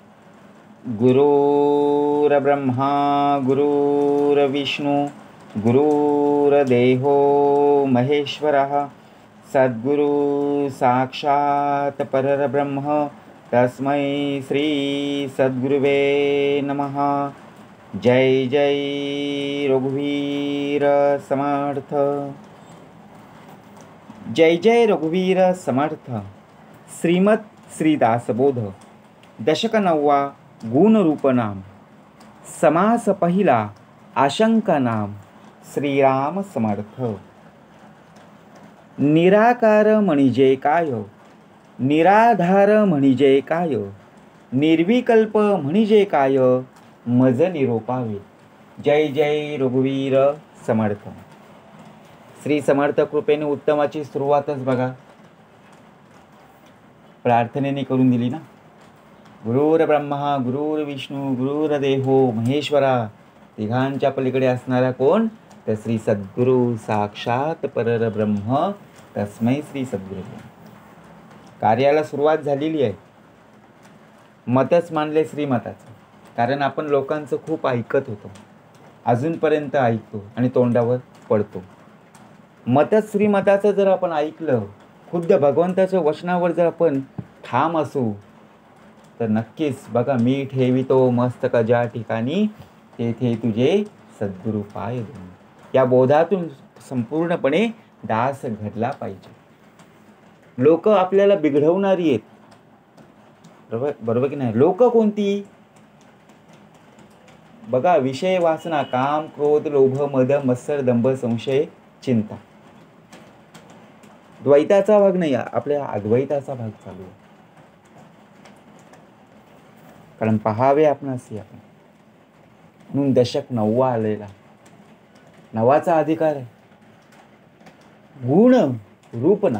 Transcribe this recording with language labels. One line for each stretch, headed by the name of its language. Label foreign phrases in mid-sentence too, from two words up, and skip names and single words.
Sanskrit: गुरुर्ब्रह्मा गुरुर्विष्णू गुरुर्देहो महेश्वरः सद्गुरु साक्षात् परब्रह्म तस्मै श्री सद्गुरुवे नमः.
Marathi: जय जय रघुवीर समर्थ. जय जय रघुवीर समर्थ. श्रीमद श्रीदासबोध दशक 9 गुणरूप नाम. समास पहिला आशंका नाम. श्रीराम समर्थ. निराकार म्हणजे काय, निराधार म्हणजे काय, निर्विकल्प म्हणजे काय, मज निरोपावे. जय जय रघुवीर समर्थ. श्री समर्थ कृपेने उत्तमाची सुरुवातच बघा प्रार्थनेने करून दिली ना.
Sanskrit: गुरुर्ब्रह्मा गुरुर्विष्णू गुरुर्देहो महेश्वरा.
Marathi: तिघांच्या पलीकडे असणारा कोण, तर
Sanskrit: श्री सद्गुरु साक्षात परब्रह्म तस्मै श्री सद्गुरु.
Marathi: कार्याला सुरुवात झालेली आहे. मतच मानले श्रीमताचं. कारण आपण लोकांचं खूप ऐकत होतो, अजूनपर्यंत ऐकतो आणि तोंडावर पडतो. मतच श्रीमताचं जर आपण ऐकलं, खुद्द भगवंताच्या वचनावर जर आपण ठाम असू, तर नक्कीच बघा, मी ठेवितो मस्तक ज्या ठिकाणी तेथे तुझे सद्गुरु पाय देऊन. या बोधातून संपूर्णपणे दास घडला पाहिजे. लोक आपल्याला बिघडवणारी आहेत, बरोबर की नाही. लोक कोणती बघा, विषय वासना, काम क्रोध लोभ मद मत्सर दंभ संशय चिंता. द्वैताचा भाग नाही, आपल्या अद्वैताचा भाग चालू आहे. कारण पहावे आपणास आपण म्हणून दशक 9 आलेला. 9चा अधिकार आहे. गुण रूप नाम.